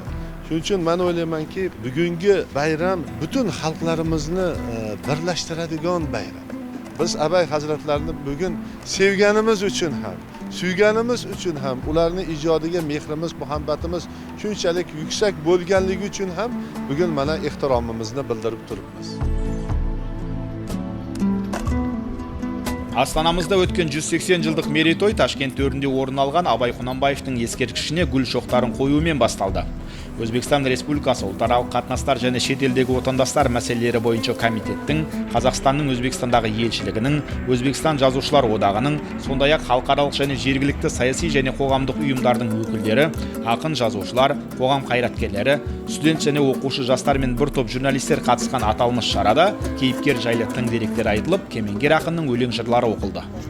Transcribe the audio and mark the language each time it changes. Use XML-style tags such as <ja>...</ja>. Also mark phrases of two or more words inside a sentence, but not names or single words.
<uz>Shuning uchun men o'ylaymanki, bugungi bayram butun xalqlarimizni birlashtiradigan bayram. Biz Abay hazratlarini bugun sevganimiz uchun ham, suyganimiz uchun ham, ularning ijodiga mehrimiz, muhabbatimiz shunchalik yuksak bo'lganligi uchun ham bugun mana ehtiromimizni bildirib turibmiz.</uz> <kk>Астанамызда өткен 180 жылдық мерейтой Ташкент төрінде орын алған Абай Құнанбаевтың ескерткішіне гүл шоқтарын қоюмен басталды. Өзбекстан Республикасы ұлтаралық қатынастар және шетелдегі отандастар мәселелері бойынша комитеттің, Қазақстанның Өзбекстандағы елшілігінің, Өзбекстан жазушылар одағының, сондай-ақ халықаралық және жергілікті саяси және қоғамдық ұйымдардың өкілдері, ақын жазушылар, қоғам қайраткерлері, студент және оқушы жастар мен бір топ журналистер қатысқан аталмыш шарада кейіпкер жайлы тың деректер айтылып, кемеңгер ақынның өлең жырлары оқылды.</kk>